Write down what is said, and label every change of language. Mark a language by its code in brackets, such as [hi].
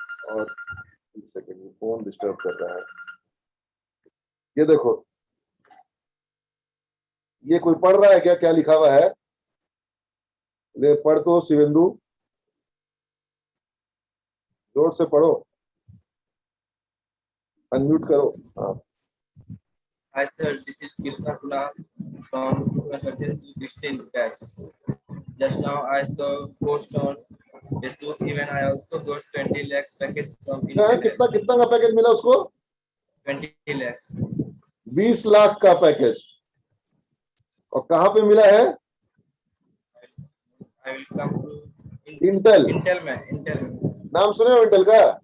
[hi] और एक second, phone disturb कर रहा है। ये देखो, ये कोई पढ़ रहा है क्या? क्या लिखा हुआ है? ले पढ़ तो शिवेंदु, जोर से पढ़ो, अनम्यूट करो। हाँ, [en] Hi sir, this is Krishna Kula from 2013-16 batch. Just now I saw post on Facebook. Even I also got 20 lakh package from Intel. [hi] कितना कितना का पैकेज मिला उसको? [en] 20 lakh. [hi] 20 लाख का पैकेज। और कहाँ पे मिला है? [en] I will come to [hi] Intel. Intel में, Intel में. नाम सुने हो इंटेल का?